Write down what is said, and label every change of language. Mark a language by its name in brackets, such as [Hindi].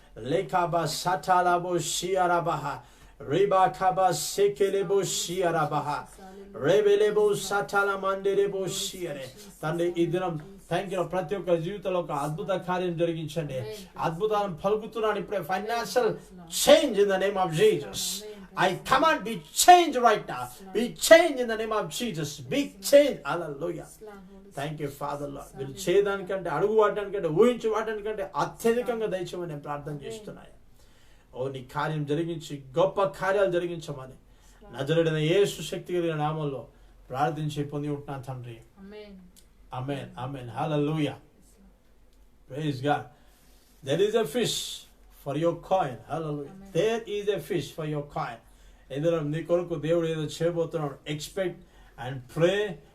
[Telugu] లేఖాబా సటాలాబో షియరాబాహా రేబా ఖబా సెకెలేబో షియరాబాహా రేబెలేబో సటాలా మండెరేబో షియరే. తండ్రి ఈ దినం [English] Thank you. [Telugu] ప్రతి ఒక్క జీవితంలో ఒక అద్భుత కార్యం జరిగించండి. అద్భుతాలను పలుకుతున్నాను ఇప్పుడే. [English] Financial change in the name of Jesus. I command be changed right now. Be changed in the name of Jesus. Be changed. Hallelujah. Thank you Father Lord. [Telugu] మీరు చేయడానికంటే అడుగు వాడడానికంటే ఊహించి వాడడానికంటే అత్యధికంగా దయచేయమని నేను ప్రార్థన చేస్తున్నాను. ఓ నీ కార్యం జరిగించి గొప్ప కార్యాలు జరిగించమని నజరేయుడైన యేసు శక్తి కలిగిన నామములో ప్రార్థించి పొంది ఉంటున్నాను తండ్రి. [English] Amen. Amen. Hallelujah. Praise God. There is a fish for your coin. Hallelujah. Amen. There is a fish for your coin. [Telugu] ఏదో నీ కొరకు దేవుడు ఏదో చేయబోతున్నాడు. [English] expect and pray